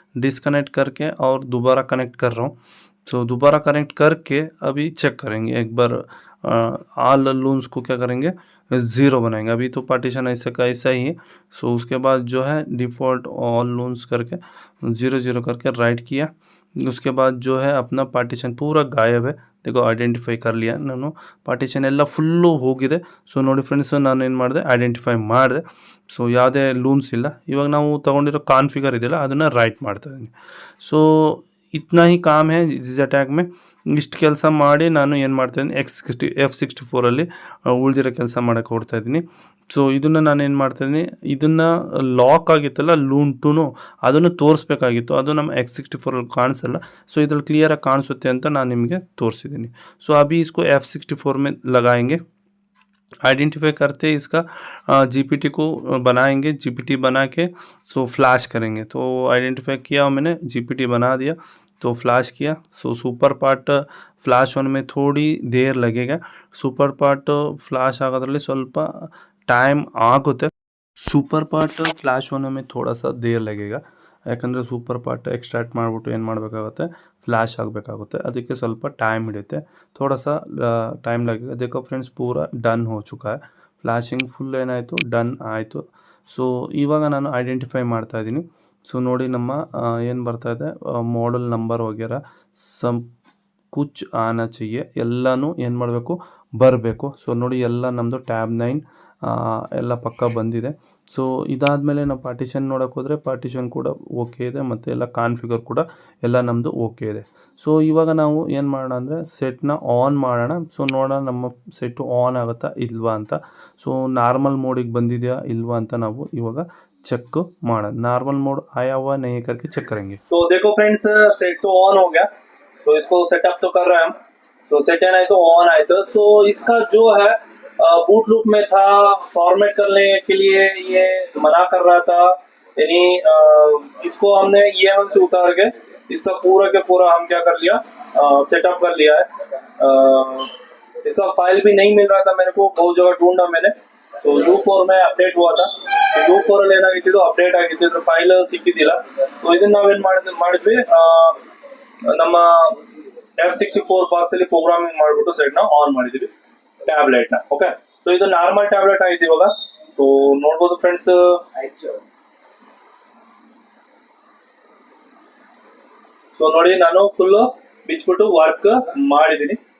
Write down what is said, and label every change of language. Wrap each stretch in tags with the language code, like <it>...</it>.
<hi>Disconnect करके और दोबारा कनेक्ट कर रहा हूँ. सो दोबारा कनेक्ट करके अभी चेक करेंगे एक बार. ऑल लून्स को क्या करेंगे, 0 बनाएंगे. अभी तो पार्टीशन ऐसा का ऐसा ही है. सो उसके बाद जो है डिफ़ॉल्ट ऑल लून्स करके 0 करके राइट किया. उसके बाद जो है अपना पार्टीशन पूरा गायब है. देखो ಐಡೆಂಟಿಫೈ कर लिया</hi> <kn>ನಾನು, ಪಾರ್ಟಿಷನ್ ಎಲ್ಲ ಫುಲ್ಲು ಹೋಗಿದೆ. ಸೊ ನೋಡಿ ಫ್ರೆಂಡ್ಸ್, ನಾನು ಏನು ಮಾಡಿದೆ, ಐಡೆಂಟಿಫೈ ಮಾಡಿದೆ. ಸೊ ಯಾವುದೇ ಲೂನ್ಸ್ ಇಲ್ಲ. ಇವಾಗ ನಾವು ತೊಗೊಂಡಿರೋ ಕಾನ್ಫಿಗರ್ ಇದೆಯಲ್ಲ, ಅದನ್ನು ರೈಟ್ ಮಾಡ್ತಾಯಿದ್ದೀನಿ. ಸೊ</kn> <hi>ಇತ್ನಾ ಹಿ ಕಾಮ್ ಹೇ EasyJet में.</hi> <kn>ಇಷ್ಟು ಕೆಲಸ ಮಾಡಿ ನಾನು ಏನು ಮಾಡ್ತಾಯಿದ್ದೀನಿ, F64ಅಲ್ಲಿ ಉಳಿದಿರೋ ಕೆಲಸ ಮಾಡೋಕ್ಕೆ ಹೊಡ್ತಾಯಿದ್ದೀನಿ. ಸೊ ಇದನ್ನು ನಾನು ಏನು ಮಾಡ್ತಾಯಿದ್ದೀನಿ, ಇದನ್ನು ಲಾಕ್ ಆಗಿತ್ತಲ್ಲ ಲೂನ್ 2, ಅದನ್ನು ತೋರಿಸ್ಬೇಕಾಗಿತ್ತು. ಅದು ನಮ್ಮ X64ಅಲ್ಲಿ ಕಾಣಿಸಲ್ಲ. ಸೊ ಇದ್ರಲ್ಲಿ ಕ್ಲಿಯರಾಗಿ ಕಾಣಿಸುತ್ತೆ ಅಂತ ನಾನು ನಿಮಗೆ ತೋರಿಸಿದ್ದೀನಿ.</kn> <hi>ಸೊ ಅಭಿ इसको F64 में लगाएंगे. आइडेंटिफाई करते इसका GPT को बनाएंगे. GPT बना के सो फ्लैश करेंगे. तो आइडेंटिफाई किया मैंने, GPT बना दिया, तो फ्लैश किया. सो सुपर पार्ट फ्लैश होने में थोड़ी देर लगेगा.</hi> <kn>सुपर पार्ट फ्लैश ಆಗೋದ್ರಲ್ಲಿ ಸ್ವಲ್ಪ ಟೈಮ್ ಆಗುತ್ತೆ.</kn> <hi>ಸೂಪರ್ ಪಾರ್ಟ್ ಫ್ಲ್ಯಾಶ್ ಹೋನೆ में थोड़ा सा देर लगेगा.</hi> <kn>ಯಾಕಂದರೆ ಸೂಪರ್ ಪಾರ್ಟ್ ಎಕ್ಸ್ಟ್ರಾಕ್ಟ್ ಮಾಡಿಬಿಟ್ಟು ಏನು ಮಾಡಬೇಕಾಗುತ್ತೆ, ಫ್ಲ್ಯಾಶ್ ಆಗಬೇಕಾಗುತ್ತೆ. ಅದಕ್ಕೆ ಸ್ವಲ್ಪ ಟೈಮ್ ಹಿಡಿಯುತ್ತೆ,</kn> <hi>ಥೋड़ा सा ಟೈಮ್ लगेगा. देखो फ्रेंड्स, पूरा डन हो चुका है.</hi> <kn>ಫ್ಲ್ಯಾಶಿಂಗ್ ಫುಲ್ ಏನಾಯಿತು, ಡನ್ ಆಯಿತು. ಸೊ ಇವಾಗ ನಾನು ಐಡೆಂಟಿಫೈ ಮಾಡ್ತಾ ಇದ್ದೀನಿ. ಸೊ ನೋಡಿ ನಮ್ಮ ಏನು ಬರ್ತಾಯಿದೆ, ಮಾಡಲ್ ನಂಬರ್</kn> <hi>ವಗೇರ ಸಮ್ ಕುಚ್ ಆನಾ चाहिए,</hi> <kn>ಎಲ್ಲನೂ ಏನು ಮಾಡಬೇಕು, ಬರಬೇಕು. ಸೊ ನೋಡಿ ಎಲ್ಲ ನಮ್ಮದು ಟ್ಯಾಬ್ 9 ಎಲ್ಲ ಪಕ್ಕ ಬಂದಿದೆ. ಸೊ ಇದಾದಮೇಲೆ ನಾವು ಪಾರ್ಟಿಷನ್ ನೋಡೋಕೆ ಹೋದರೆ ಪಾರ್ಟಿಷನ್ ಕೂಡ ಓಕೆ ಇದೆ, ಮತ್ತು ಎಲ್ಲ ಕಾನ್ಫಿಗರ್ ಕೂಡ ಎಲ್ಲ ನಮ್ಮದು ಓಕೆ ಇದೆ. ಸೊ ಇವಾಗ ನಾವು ಏನು ಮಾಡೋಣ ಅಂದರೆ ಸೆಟ್ನ ಆನ್ ಮಾಡೋಣ. ಸೊ ನೋಡೋಣ ನಮ್ಮ ಸೆಟ್ಟು ಆನ್ ಆಗುತ್ತಾ ಇಲ್ವಾ ಅಂತ. ಸೊ ನಾರ್ಮಲ್ ಮೋಡಿಗೆ ಬಂದಿದೆಯಾ ಇಲ್ವಾ ಅಂತ ನಾವು ಇವಾಗ ಚೆಕ್ ಮಾಡೋಣ.</kn> <hi>नॉर्मल मोड आया हुआ नहीं करके चेक करेंगे. तो देखो फ्रेंड्स, सेट तो ऑन हो गया, तो इसको सेटअप तो कर रहे हैं हम. तो सेट है तो ऑन आए तो सो इसका जो है बूट लूप में था, फॉर्मेट करने के लिए ये मना कर रहा था. यानी इसको हमने EM से उतार के इसका पूरा के पूरा हम क्या कर लिया, सेटअप कर लिया है. इसका फाइल भी नहीं मिल रहा था मेरे को, बहुत जगह ढूंढा मैंने. तो U4 में अपडेट हुआ था.</hi> <kn>U4 ಅಲ್ಲಿ ಏನಾಗಿತ್ತು, ಅಪ್ಡೇಟ್ ಆಗಿತ್ತು, ಇದ್ರ ಫೈಲ್ ಸಿಕ್ಕಿದ್ದಿಲ್ಲ. ಸೊ ಇದನ್ನ ನಾವೇನ್ ಮಾಡಿದ್ವಿ, ನಮ್ಮ F64 ಬಾಕ್ಸ್ ಅಲ್ಲಿ ಪ್ರೋಗ್ರಾಮಿಂಗ್ ಮಾಡ್ಬಿಟ್ಟು ಸೆಟ್ ನ ಆನ್ ಮಾಡಿದ್ವಿ, ಟ್ಯಾಬ್ಲೆಟ್ ನ. ಓಕೆ, ಸೊ ಇದು ನಾರ್ಮಲ್ ಟ್ಯಾಬ್ಲೆಟ್ ಆಗಿದೆ ಇವಾಗ. ಸೊ ನೋಡ್ಬೋದು ಫ್ರೆಂಡ್ಸ್, ಸೊ ನೋಡಿ ನಾನು ಫುಲ್ ಬಿಚ್ಬಿಟ್ಟು ವರ್ಕ್ ಮಾಡಿದೀನಿ.</kn>